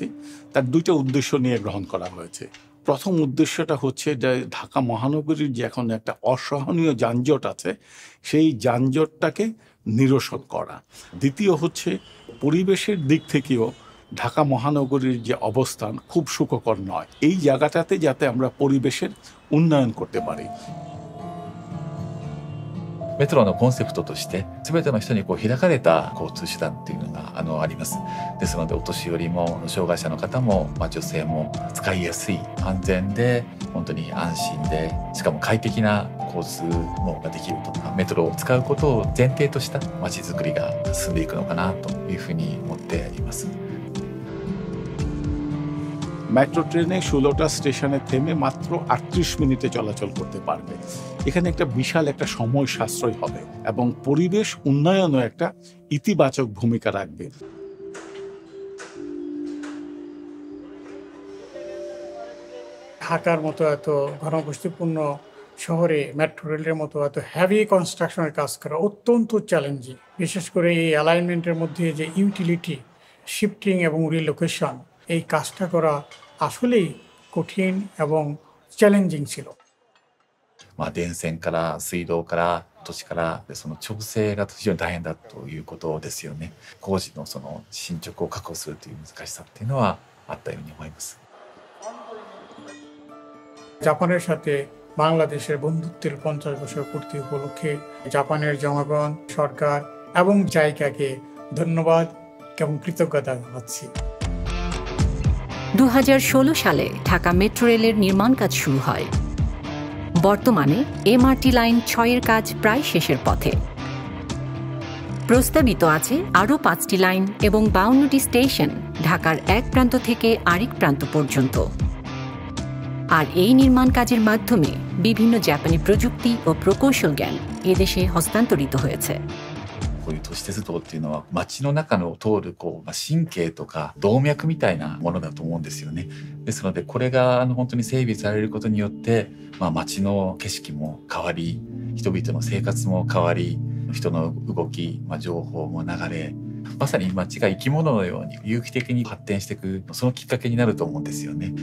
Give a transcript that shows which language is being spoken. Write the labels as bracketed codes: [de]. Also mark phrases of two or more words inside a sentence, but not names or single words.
[bn] তার দুইটা উদ্দেশ্য নিয়ে গ্রহণ করা হয়েছে। প্রথম উদ্দেশ্যটা হচ্ছে যে ঢাকা মহানগরীর যে এখন একটা অসহনীয় যানজট আছে, সেই যানজটটাকে নিরসন করা। দ্বিতীয় হচ্ছে পরিবেশের দিক থেকেও ঢাকা মহানগরীর যে অবস্থান খুব সুখকর নয়, এই জায়গাটাতে যাতে আমরা পরিবেশের উন্নয়ন করতে পারি। [ja] メトロのコンセプトとして全ての人に開かれた交通手段っていうのがあります。ですのでお年寄りも障害者の方も、女性も使いやすい、安全で本当に安心で、しかも快適な交通網ができるとか、メトロを使うことを前提とした街づくりが進んでいくのかなというふうに思っています。 [bn] মেট্রো ট্রেনে ১৬টা স্টেশনে থেমে মাত্র ৩৮ মিনিটে চলাচল করতে পারবে। এখানে একটা বিশাল একটা সময় সাশ্রয় হবে এবং পরিবেশ উন্নয়নও একটা ইতিবাচক ভূমিকা রাখবে। ঢাকার মতো এত ঘনবসতিপূর্ণ শহরে মেট্রো রেলের মতো এত [en] heavy construction [bn] কাজ করা অত্যন্ত চ্যালেঞ্জিং। বিশেষ করে এই অ্যালাইনমেন্টের মধ্যে যে [en] utility, shifting [bn] এবং রিলোকেশন, এই কাজটা করা আসলেই কঠিন এবং চ্যালেঞ্জিং ছিল। [ja] 電線から水道から土地からその調整が非常に大変だということですよね。工事のその進捗を確保するという難しさっていうのはあったように思います。 [bn] জাপানের সাথে বাংলাদেশের বন্ধুত্বের ৫০ বছর পূর্তি উপলক্ষে জাপানের জনগণ, সরকার এবং জায়গাকে ধন্যবাদ এবং কৃতজ্ঞতা জানাচ্ছি। ২০১৬ সালে ঢাকা মেট্রো রেলের নির্মাণ কাজ শুরু হয়। বর্তমানে এমআরটি লাইন ৬-এর কাজ প্রায় শেষের পথে। প্রস্তাবিত আছে আরও ৫টি লাইন এবং ৫২টি স্টেশন ঢাকার এক প্রান্ত থেকে আরেক প্রান্ত পর্যন্ত। আর এই নির্মাণ কাজের মাধ্যমে বিভিন্ন জাপানি প্রযুক্তি ও প্রকৌশল জ্ঞান এদেশে হস্তান্তরিত হয়েছে। [ja] こういう都市鉄道っていうのは街の中を通る神経とか動脈みたいなものだと思うんですよね。ですのでこれが本当に整備されることによって、街の景色も変わり、人々の生活も変わり、人の動き、情報も流れ、 まさに街が生き物のように有機的に発展していく、そのきっかけになると思うんですよね。